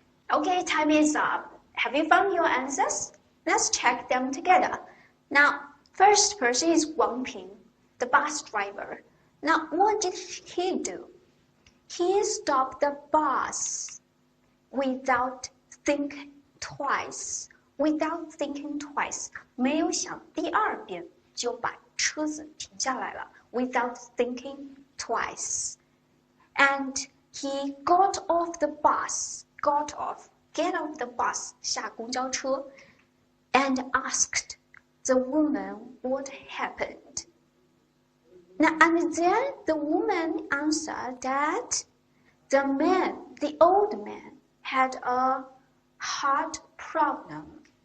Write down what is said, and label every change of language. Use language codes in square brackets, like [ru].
[en] Okay, time is up. Have you found your answers? Let's check them together. Now, first person is Wang Ping, the bus driver. Now, what did he do? He stopped the bus without thinking twice. Without thinking twice. [zh] 没有想第二遍就把车子停下来了。 [en] Without thinking twice. And he got off the bus. Get off the bus. [zh] 下公交车 [en] and asked the woman what happened. Now, and then the woman answered that the old man, had a heart problem.